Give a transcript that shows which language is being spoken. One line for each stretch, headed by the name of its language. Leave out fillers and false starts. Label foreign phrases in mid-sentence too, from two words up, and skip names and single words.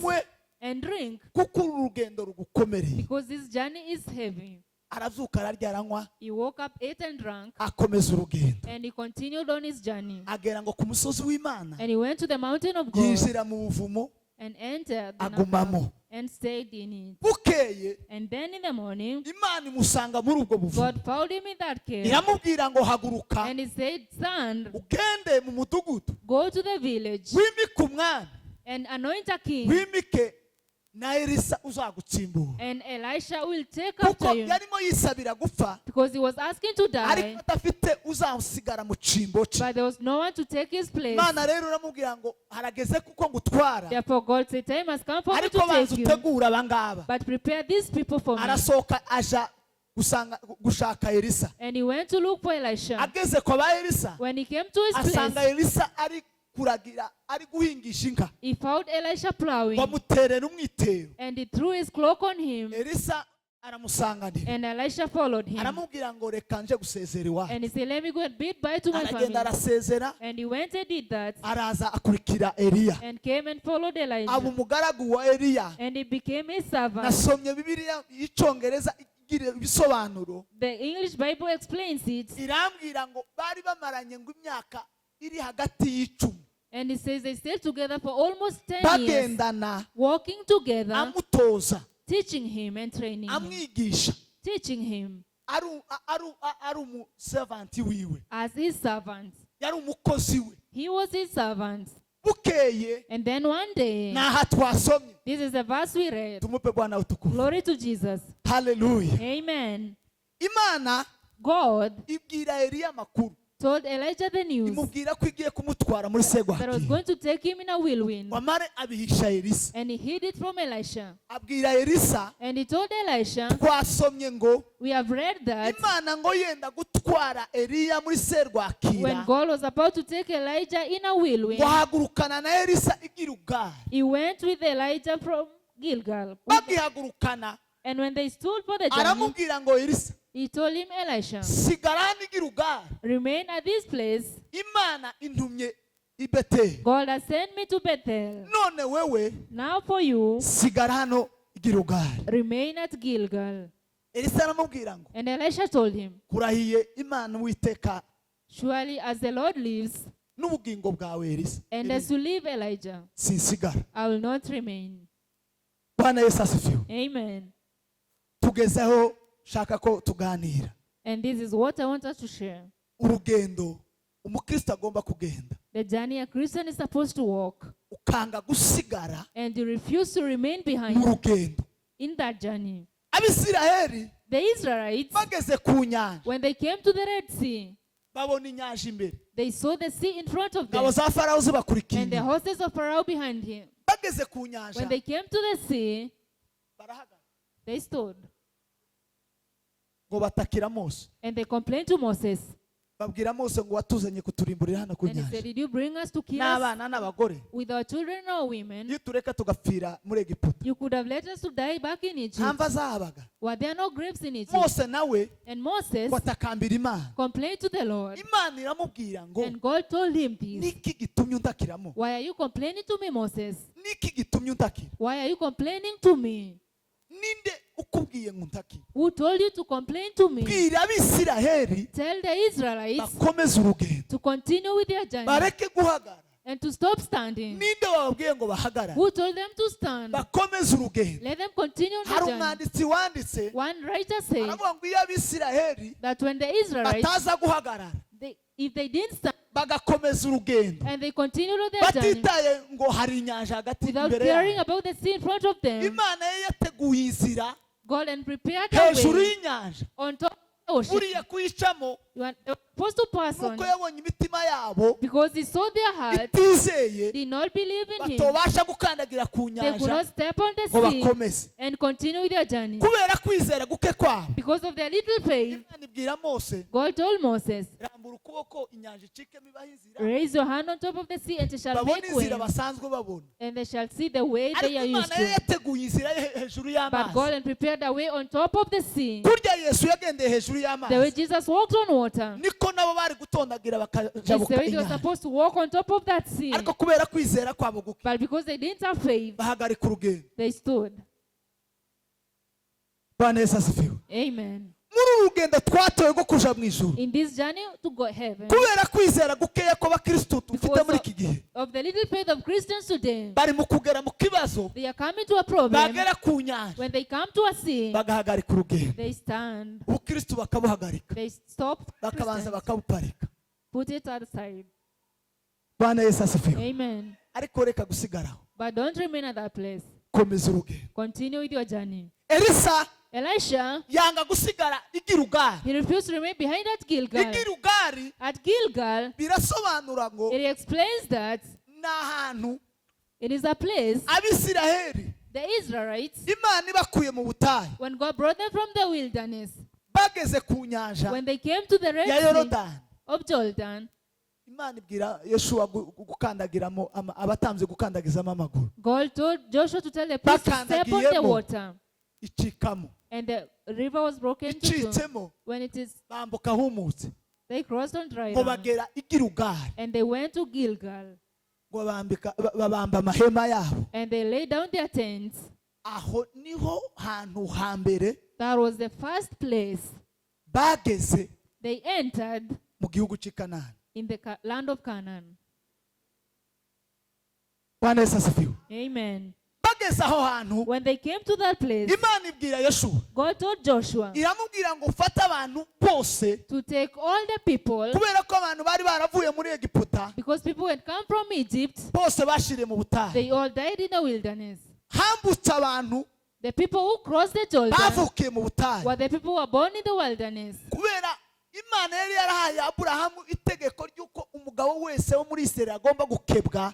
English: eat.
Kinyarwanda: unywe
English: and drink,
Kinyarwanda: kuko uru rugendo rugukomereye.
English: because this journey is heavy.
Kinyarwanda: Arazuka ararya aranywa,
English: He woke up, ate and drank,
Kinyarwanda: akomeza urugendo.
English: and he continued on his journey.
Kinyarwanda: Agera ngo ku musozi w'Imana,
English: And he went to the mountain of God
Kinyarwanda: yinjira mu buvumo,
English: and entered the
Kinyarwanda: agumamo.
English: Nabal and stayed in it.
Kinyarwanda: Bukeye
English: And then in the morning,
Kinyarwanda: Imana imusanga muri ubwo buvumo,
English: God found him in that cave,
Kinyarwanda: iramubwira ngo haguruka
English: and he said, "Son,
Kinyarwanda: ugende mu mudugudu,
English: go to the village
Kinyarwanda: wimike umwami,
English: and anoint a king,
Kinyarwanda: wimike na Elisa uzagutsimbura."
English: and Elisha will take
Kinyarwanda: Kuko
English: after you."
Kinyarwanda: yarimo yisabira gupfa,
English: Because he was asking to
Kinyarwanda: ariko
English: die,
Kinyarwanda: adafite uzamusigara mu cyimbo cye.
English: but there was no one to take his place.
Kinyarwanda: Imana rero uramubwira ngo harageze kuko ngutwara,
English: Therefore God said, "Time has come for me to
Kinyarwanda: ariko banza
English: take you,
Kinyarwanda: utegura abangaba.
English: but prepare these people for me."
Kinyarwanda: Arasohoka aja gushaka Elisa.
English: And he went to look for Elisha.
Kinyarwanda: Ageze kwa ba Elisa,
English: When he came to his
Kinyarwanda: asanga
English: place,
Kinyarwanda: Elisa ari kuragira, ari guhingisha inka,
English: he found Elisha plowing,
Kinyarwanda: bamuterera umwitero.
English: and he threw his cloak on him,
Kinyarwanda: Elisa aramusanganira,
English: and Elisha followed him.
Kinyarwanda: aramubwira ngo reka nje gusezera iwacu.
English: And he said, "Let me go and bid bye to my
Kinyarwanda: Aragenda
English: family."
Kinyarwanda: arasezera,
English: And he went and did that,
Kinyarwanda: araza akurikira Eliya,
English: and came and followed
Kinyarwanda: aba
English: Elijah.
Kinyarwanda: umugaragu wa Eliya.
English: And he became his servant.
Kinyarwanda: Nasomye Bibiliya y'Icyongereza igira ibisobanuro,
English: The English Bible explains it,
Kinyarwanda: irambwira ngo bari bamaranye ngo imyaka iri hagati y'icumi,
English: and it says they stayed together for almost 10 years,
Kinyarwanda: bagendana,
English: walking together,
Kinyarwanda: amutoza,
English: teaching him and training him,
Kinyarwanda: amwigisha,
English: teaching him
Kinyarwanda: ari umuservanti wiwe,
English: as his servant.
Kinyarwanda: yari umukozi we.
English: He was his servant.
Kinyarwanda: Bukeye
English: And then one day,
Kinyarwanda: naha twasomye,
English: this is the verse we read.
Swahili: tumupe Bwana utukufu.
English: Glory to Jesus.
Kinyarwanda: Haleluya.
English: Amen.
Kinyarwanda: Imana
English: God
Kinyarwanda: ibwira Eliya amakuru,
English: told Elijah the news
Kinyarwanda: imubwira ko igiye kumutwara muri
English: that was
Kinyarwanda: segwakira,
English: going to take him in a whirlwind.
Kinyarwanda: wamare abihisha Elisa.
English: And he hid it from Elisha.
Kinyarwanda: Abwira Elisa,
English: And he told Elisha,
Kinyarwanda: twasomye ngo
English: we have read that
Kinyarwanda: Imana ngo yenda gutwara Eliya muri serwakira,
English: when God was about to take Elijah in a whirlwind,
Kinyarwanda: ngo hagurukana na Elisa i Gilgali.
English: he went with Elijah from Gilgal.
Kinyarwanda: Bagihagurukana,
English: And when they stood for the journey,
Kinyarwanda: aramubwira ngo Elisa,
English: he told him, Elisha,
Kinyarwanda: sigarani i Gilgali,
English: remain at this place.
Kinyarwanda: Imana intumye i Beteli.
English: God has sent me to Bethel.
Kinyarwanda: None wewe
English: Now for you,
Kinyarwanda: sigara hano i Gilgali.
English: remain at Gilgal.
Kinyarwanda: Elisa aramubwira ngo
English: And Elisha told him,
Kinyarwanda: kurahiye Imana Uwiteka
English: surely as the Lord lives,
Kinyarwanda: n'ubugingo bwawe Elisa,
English: and as you live, Elijah,
Kinyarwanda: sinsigara.
English: I will not remain.
Swahili: Bwana Yesu asifiwe.
English: Amen.
Kinyarwanda: Tugezeho shaka ko tuganira
English: And this is what I want us to share.
Kinyarwanda: urugendo umukristo agomba kugenda,
English: The journey a Christian is supposed to walk,
Kinyarwanda: ukanga gusigara
English: and you refuse to remain
Kinyarwanda: mu
English: behind
Kinyarwanda: rugendo.
English: in that journey.
Kinyarwanda: Abisiraheli
English: The Israelites,
Kinyarwanda: bageze ku nyanja,
English: when they came to the Red Sea,
Kinyarwanda: babona inyanja imbere,
English: they saw the sea in front of
Kinyarwanda: ngabo
English: them,
Kinyarwanda: za Farawo zibakurikiye
English: and the
Kinyarwanda: inyuma.
English: horses of Pharaoh behind him.
Kinyarwanda: Bageze ku nyanja
English: When they came to the sea,
Kinyarwanda: barahagara
English: they stood,
Kinyarwanda: ngo batakira Mose,
English: and they complained to Moses.
Kinyarwanda: babwira Mose ngo watuzanye kuturimburira hano ku
English: And he said,
Kinyarwanda: nyanja
English: did you bring us to kill us
Kinyarwanda: n'abana n'abagore,
English: with our children or women?
Kinyarwanda: iyo tureka tugapfira muri Egiputa,
English: You could have let us to die back in Egypt.
Kinyarwanda: nta mva zahabaga.
English: Were there no graves in Egypt?
Kinyarwanda: Mose nawe
English: And Moses
Kinyarwanda: ngo atakambira Imana,
English: complained to the Lord.
Kinyarwanda: Imana iramubwira ngo
English: And God told him this.
Kinyarwanda: niki gitumye undakiramo,
English: Why are you complaining to me, Moses?
Kinyarwanda: niki gitumye undakira,
English: Why are you complaining to me?
Kinyarwanda: ninde ukubwiye ngo undakire?
English: Who told you to complain to me?
Kinyarwanda: Bwira Abisiraheli
English: Tell the Israelites
Kinyarwanda: bakomeze urugendo,
English: to continue with their journey
Kinyarwanda: bareke guhagarara.
English: and to stop standing.
Kinyarwanda: Ninde wababwiye ngo bahagarare?
English: Who told them to stand?
Kinyarwanda: Bakomeze urugendo.
English: Let them continue
Kinyarwanda: Hari
English: the journey.
Kinyarwanda: umwanditsi wanditse
English: One writer said
Kinyarwanda: aravuga ngo iyo Abisiraheli
English: that when the Israelites,
Kinyarwanda: bataza guhagarara
English: if they didn't stand
Kinyarwanda: bagakomeza urugendo,
English: and they continued on their journey
Kinyarwanda: batitaye ngo hari inyanja hagati
English: without
Kinyarwanda: imbere
English: caring
Kinyarwanda: yabo,
English: about the sea in front of them,
Kinyarwanda: Imana ye yateguye inzira
English: God and prepared a
Kinyarwanda: hejuru
English: way
Kinyarwanda: y'inyanja,
English: on top of the ocean.
Kinyarwanda: uriya kuyicamo
English: You are supposed to pass on
Kinyarwanda: nuko yabonye imitima yabo
English: because he saw their heart
Kinyarwanda: itizeye,
English: did not believe in him.
Kinyarwanda: batobasha gukandagira ku
English: They could
Kinyarwanda: nyanja
English: not step on the
Kinyarwanda: ngo
English: sea
Kinyarwanda: bakomeze,
English: and continue with their journey.
Kinyarwanda: kubera kwizera guke kwabo.
English: Because of their little faith,
Kinyarwanda: Imana ibwira Mose,
English: God told Moses,
Kinyarwanda: rambura ukuboko inyanja icikemo ibaho inzira,
English: raise your hand on top of the sea and it shall
Kinyarwanda: babone
English: make way,
Kinyarwanda: inzira basanzwe babona.
English: and they shall see the way they
Kinyarwanda: Ariko
English: are used
Kinyarwanda: Imana ye
English: to.
Kinyarwanda: yateguye inzira ye hejuru
English: But God
Kinyarwanda: y'amazi,
English: had prepared a way on top of the sea.
Kinyarwanda: kurya Yesu yagendeye hejuru
English: The way
Kinyarwanda: y'amazi,
English: Jesus walked on water,
Kinyarwanda: niko nabo bari gutondagira
English: It's the
Kinyarwanda: bakajabuka
English: way they were
Kinyarwanda: inyanja,
English: supposed to walk on top of that sea.
Kinyarwanda: ariko kubera kwizera kwabo guke
English: But because they didn't have faith,
Kinyarwanda: bahagarika urugendo.
English: they stood.
Swahili: Bwana Yesu asifiwe.
English: Amen.
Kinyarwanda: Muri uru rugendo twatoye rwo kuja mu ijuru,
English: In this journey to go heaven,
Kinyarwanda: kubera kwizera gukeya kw'abakristo dufite
English: because
Kinyarwanda: muri iki gihe,
English: of the little faith of Christians today,
Kinyarwanda: bari mu kugera mu kibazo,
English: they are coming to a problem.
Kinyarwanda: bagera ku nyanja
English: When they come to a sea,
Kinyarwanda: bagahagarika urugendo,
English: they stand.
Kinyarwanda: ubukristo bakabuhagarika,
English: They stop,
Kinyarwanda: bakabanza
English: Christians,
Kinyarwanda: bakabuparika.
English: put it aside.
Swahili: Bwana Yesu asifiwe.
English: Amen.
Kinyarwanda: Ariko reka gusigaraho,
English: But don't remain at that place.
Kinyarwanda: komeza urugendo.
English: Continue with your journey.
Kinyarwanda: Elisa
English: Elisha,
Kinyarwanda: yanga gusigara i Gilugari.
English: he refused to remain behind at
Kinyarwanda: I
English: Gilgal.
Kinyarwanda: Gilugari
English: At Gilgal,
Kinyarwanda: birasobanura ngo
English: it explains that
Kinyarwanda: ni ahantu
English: it is a place
Kinyarwanda: Abisiraheli
English: the Israelites,
Kinyarwanda: Imana ibakuye mu butayu,
English: when God brought them from the wilderness,
Kinyarwanda: bageze ku nyanja
English: when they came to the
Kinyarwanda: ya
English: Red Sea
Kinyarwanda: Yorodani,
English: of Jordan,
Kinyarwanda: Imana ibwira Yoshuwa gukandagiramo abatambye gukandagizamo amaguru,
English: God told Joshua to tell the priests to step on the
Kinyarwanda: Bakandagiyemo.
English: water.
Kinyarwanda: icikamo,
English: And the river was broken into two.
Kinyarwanda: icitsemo,
English: When it is,
Kinyarwanda: bambuka humutse,
English: they crossed on dry
Kinyarwanda: ngo
English: ground.
Kinyarwanda: bagera i Gilugari,
English: And they went to Gilgal.
Kinyarwanda: ngo babamba amahema yabo.
English: And they laid down their tents.
Kinyarwanda: Aho niho hantu hambere
English: That was the first place
Kinyarwanda: bageze
English: they entered
Kinyarwanda: mu gihugu cy'i Kanani.
English: in the land of Canaan.
Swahili: Bwana Yesu asifiwe.
English: Amen.
Kinyarwanda: Bageze aho hantu,
English: When they came to that place,
Kinyarwanda: Imana ibwira Yoshuwa,
English: God told Joshua
Kinyarwanda: iramubwira ngo ufate abantu bose,
English: to take all the people,
Kinyarwanda: kubera ko abantu bari baravuye muri Egiputa
English: because people had come from Egypt,
Kinyarwanda: bose bashiriye mu butayu.
English: they all died in the wilderness.
Kinyarwanda: Hambutse abantu
English: The people who crossed the Jordan
Kinyarwanda: bavukiye mu butayu,
English: were the people who were born in the wilderness.
Kinyarwanda: kubera Imana yari yarahaye Aburahamu itegeko ry'uko umugabo wese wo muri Isirayeli agomba gukebwa.